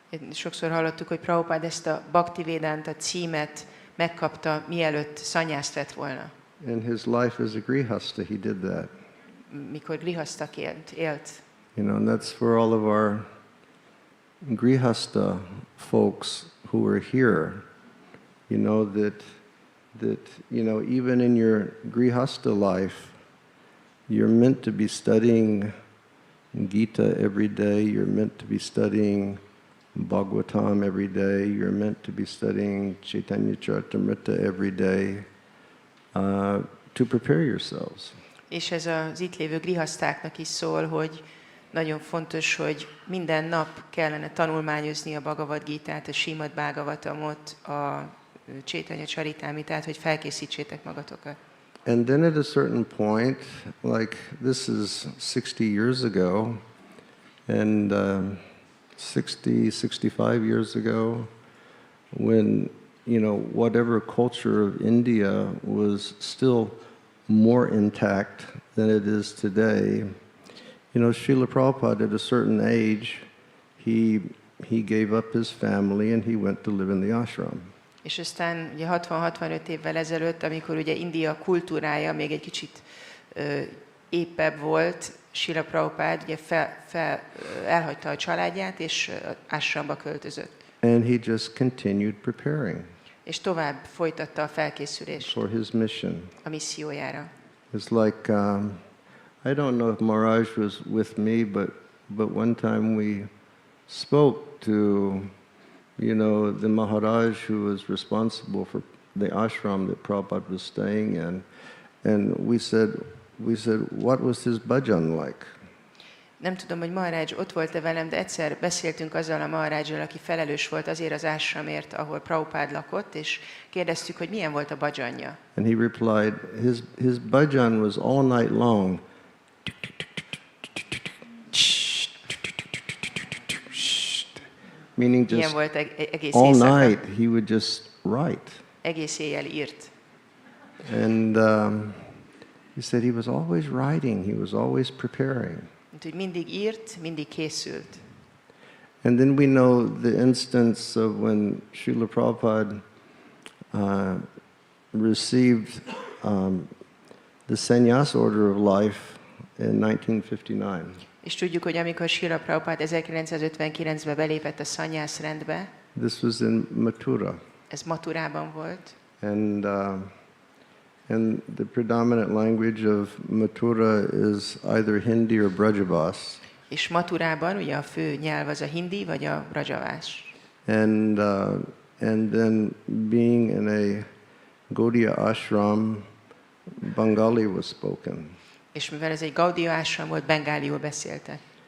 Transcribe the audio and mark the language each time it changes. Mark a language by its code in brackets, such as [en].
[hu] Sokszor hallottuk, hogy Prabhupád ezt a Bhakti Vedanta címet megkapta, mielőtt szanyászt vett volna. [en] In his life as a grihasta, he did that. [hu] Mikor grihasztaként élt. [en] You know, and that's for all of our grihasta folks who are here. You know that you know, even in your grihasta life, you're meant to be studying Gita every day. You're meant to be studying Bhagavatam every day. You're meant to be studying Chaitanya Charitamrita every day to prepare yourselves. [hu] És ez az itt lévő grihasztáknak is szól, hogy nagyon fontos, hogy minden nap kellene tanulmányozni a Bhagavad Gitát, a Srimad Bhagavatamot, a Chaitanya Charitamritát, hogy felkészítsétek magatokat. [en] And then at a certain point, like this is 60 years ago, and 65 years ago, when, you know, whatever culture of India was still more intact than it is today, you know, Srila Prabhupada at a certain age, he gave up his family and he went to live in the ashram. [hu] És aztán ugye 60-65 évvel ezelőtt, amikor ugye India kultúrája még egy kicsit épebb volt, Srila Prabhupád ugye elhagyta a családját, és ásramba költözött. [en] And he just continued preparing. [hu] És tovább folytatta a felkészülést [en] for his mission. [hu] a missziójára. [en] It's like, I don't know if Maharaj was with me, but one time we spoke to, you know, the Maharaj who was responsible for the ashram that Prabhupada was staying in, and we said, what was his bhajan like? [hu] Nem tudom, hogy Maharaj ott volt-e velem, de egyszer beszéltünk azzal a Maharajjal, aki felelős volt azért az ashramért, ahol Prabhupád lakott, és kérdeztük, hogy milyen volt a bhajanja. [en] And he replied, his bhajan was all night long. Meaning [hu] Ilyen [en] just [hu] volt egész [en] all [hu] éjszaka. [en] night he would just write. [hu] Egész éjjel írt. [en] And he said he was always writing, he was always preparing. [hu] Úgyhogy mindig írt, mindig készült. [en] And then we know the instance of when Srila Prabhupada received the sannyas order of life in 1959. [hu] És tudjuk, hogy amikor Srila Prabhupád 1959-ben belépett a szanyász rendbe, [en] This was in Mathura. [hu] ez Mathurában volt, [en] And the predominant language of Mathura is either Hindi or Brajavas. [hu] és Mathurában ugye a fő nyelv az a hindi vagy a brajavás. [en] And then being in a Gaudiya ashram, Bengali was spoken. [hu] És mivel ez egy Gaudiya ashram volt, bengáliul beszéltek.